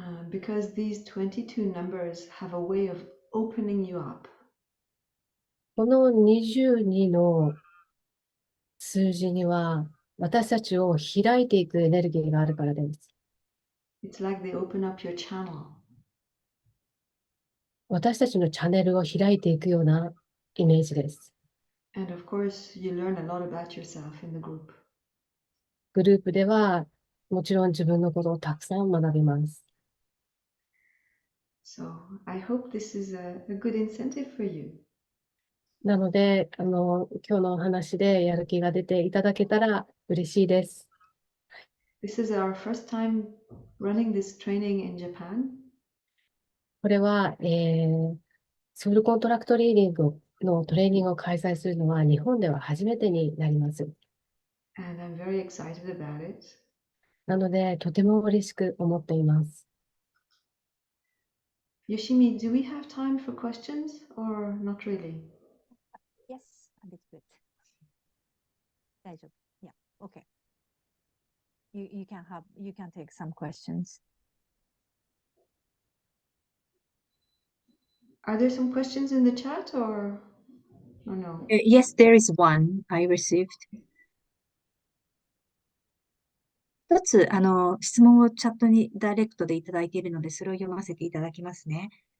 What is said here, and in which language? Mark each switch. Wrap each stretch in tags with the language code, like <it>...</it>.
<en>Because these 22 numbers have a way of opening you up.</en> <ja>この22の数字には私たちを開いていくエネルギーがあるからです。</ja> <en>It's like they open up your channel.</en> <ja>私たちのチャンネルを開いていくようなイメージです。</ja> <en>And of course, you learn a lot about yourself in the group.</en> <ja>グループではもちろん自分のことをたくさん学びます。</ja> <en>So I hope this is a good incentive for you.</en> <ja>なので、今日のお話でやる気が出ていただけたら嬉しいです。</ja> <en>This is our first time running this training in Japan.</en> <ja>これは、ソウルコントラクトリーディングのトレーニングを開催するのは日本では初めてになります。</ja> <en>And I'm very excited about it.</en> <ja>なので、とても嬉しく思っています。</ja> <en>Yoshimi, do we have time for questions or not really? Yes, a little bit.</en> <ja>大丈夫。</ja> <en>Yeah, okay. You can take some questions. Are there some questions in the chat or no? Yes, there is one I received.</en> <ja>一つ、質問をチャットにダイレクトでいただいているので、それを読ませていただきますね。</ja>